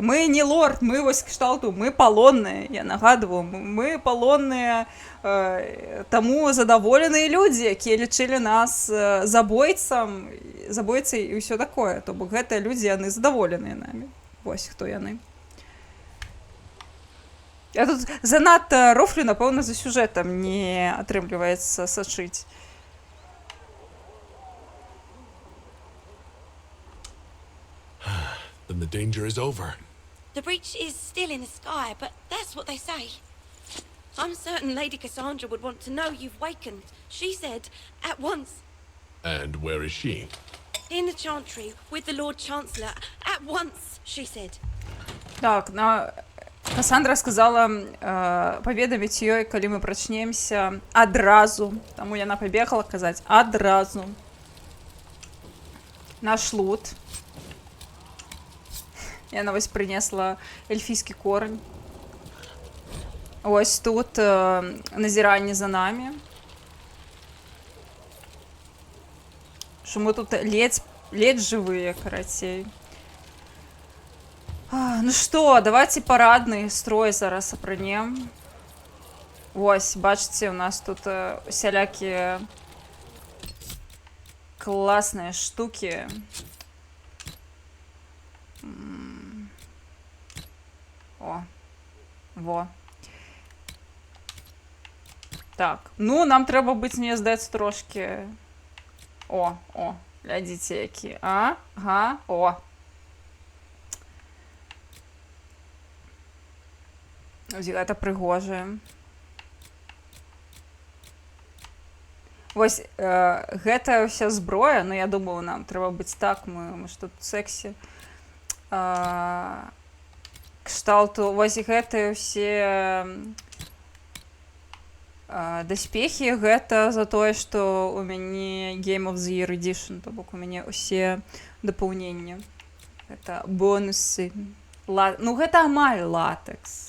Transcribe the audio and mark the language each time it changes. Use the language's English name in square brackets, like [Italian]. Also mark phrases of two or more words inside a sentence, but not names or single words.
[Belarusian] Мы не лорд, мы вось кшталту, мы палонныя. Я нагадываю, мы палонныя, таму задаволеныя людзі, якія лічылі нас забойцай і ўсё такое. То бок гэтыя людзі, яны задаволеныя намі. Вось хто яны. Я тут занадта рофлю, напэўна, за сюжэтам не атрымліваецца сачыць. [English] Then the danger is over. The breach is still in the sky, but that's what they say. I'm certain Lady Cassandra would want to know you've wakened. She said, at once. And where is she? In the Chantry, with the Lord Chancellor. At once, she said. [Belarusian] Так, Кассандра сказала паведаміць ёй, калі мы прачнемся адразу. Таму яна пабегала казаць адразу. Наш лут. Яна вось прынесла эльфійскі корань. Ось тут назіранне за намі. Што мы тут ледзь жывыя, карацей. [Russian] Ну что, давайте парадный строй [Belarusian] зараз апранем. [Ukrainian] Ось, бачите, у нас тут [Russian] всякие классные штуки. [Ukrainian] О, во. Так, ну нам треба бути, мені здається, трошки. О, глядите, які. [Belarusian] Ага, о. Ось гэта пригоже. [Ukrainian] Ось гэта вся зброя, ну я думаю, нам треба бути так, ми ж тут сексі. [Belarusian] Кшталту, ось гэта все даспехи, гэта за тое, што у мяне [English] Game of the Year Edition, [Belarusian] то бок у мяне усе дапаўненні. Гэта бонусы. Ну, гэта амаль латекс.